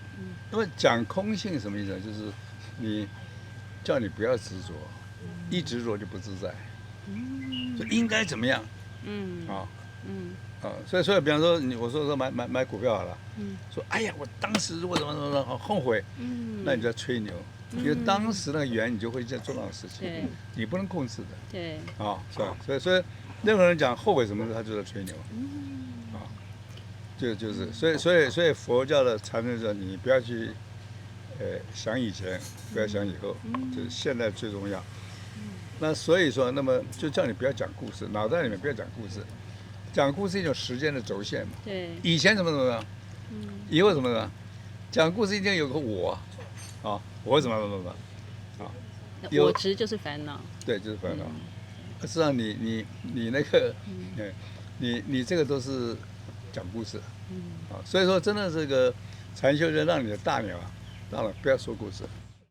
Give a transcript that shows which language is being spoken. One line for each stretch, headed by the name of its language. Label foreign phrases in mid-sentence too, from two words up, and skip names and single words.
Chinese: 那麼講空性什麼意思呢？就是叫你不要執着，一執着就不自在，就應該怎麼樣，所以比方說我說買股票好了，說哎呀，我當時如果怎麼好後悔，那你就要吹牛，因為當時那個緣你就會做那種事情，你不能控制的，對，是吧？所以任何人講後悔什麼的，他就在吹牛，就是所以佛教的禪宗說，你不要去想以前，不要想以後，就是現在最重要。那所以說，那麼就叫你不要講故事，腦袋裡面不要講故事。講故事是一種時間的軸線嘛，對，以前怎麼樣，以後怎麼樣，講故事一定有個我，我怎麼，我執就是煩惱，對，就是煩惱。實際上你那個，你這個都是講故事，所以說真的這個禪修就讓你的大腦啊，當然不要說故事。